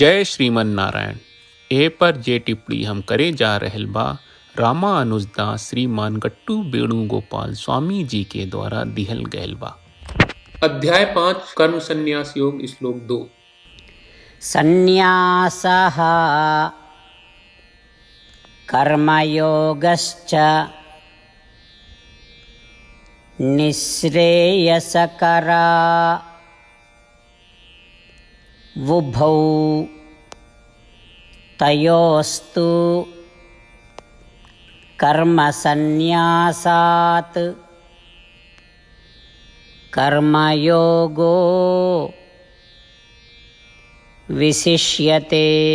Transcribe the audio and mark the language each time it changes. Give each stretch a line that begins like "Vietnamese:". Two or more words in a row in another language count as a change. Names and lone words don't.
Bhojpuri: जय श्रीमन नारायण। ए पर जे टिप्पणी हम करे जा रहल बा रामानुजदास श्रीमान गट्टू वेणुगोपाल स्वामी जी के द्वारा दिहल गयल बा। अध्याय 5 कर्म संन्यास योग श्लोक 2।
Sanskrit: संन्यासः कर्मयोगश्च निःश्रेयसकरा वुभौ तयोस्तु कर्मसन्न्यासात् कर्मयोगो विशिष्यते।